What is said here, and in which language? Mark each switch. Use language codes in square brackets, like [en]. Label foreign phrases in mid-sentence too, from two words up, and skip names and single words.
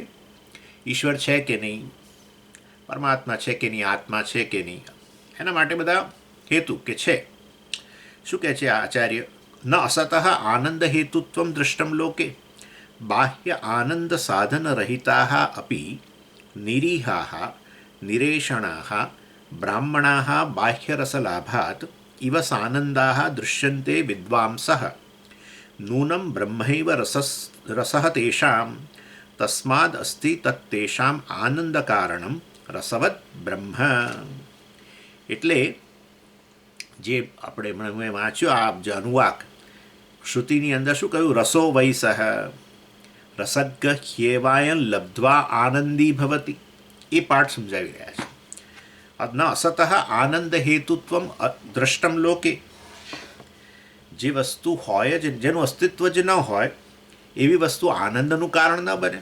[gu] ઈશ્વર છે કે નહીં, પરમાત્મા છે કે નહીં, આત્મા છે કે નહીં, એના માટે બધા હેતુ કે છે। શું કહે છે આચાર્ય? [sa] ન અસતઃ આનંદ હેતુત્વમ દૃષ્ટમ લોકે બાહ્ય આનંદ સાધન રહિતાઃ અપી નિરીહાઃ નિરેષણાઃ બ્રાહ્મણાઃ બાહ્યરસલાભાત इव सानन्दाः दृश्यन्ते विद्वांसः नूनं ब्रह्मैव रसः तेषां तस्माद् अस्ति तत्तेषाम् आनन्दकारणं रसवत् ब्रह्म। [gu] એટલે જે આપણે મેં વાંચ્યું આ જે અનુવાક શ્રુતિની અંદર શું કહ્યું? [sa] રસો વૈસહ રસગ્ગ હ્યેવાયન લબ્ધ્વા આનંદી ભવતિ, [gu] એ પાઠ સમજાવી રહ્યા છે। [sa] ન અસતઃ આનંદ હેતુત્વમ દ્રષ્ટમ લોકે, [gu] જે વસ્તુ હોય જ, જેનું અસ્તિત્વ જ ન હોય એવી વસ્તુ આનંદનું કારણ ન બને।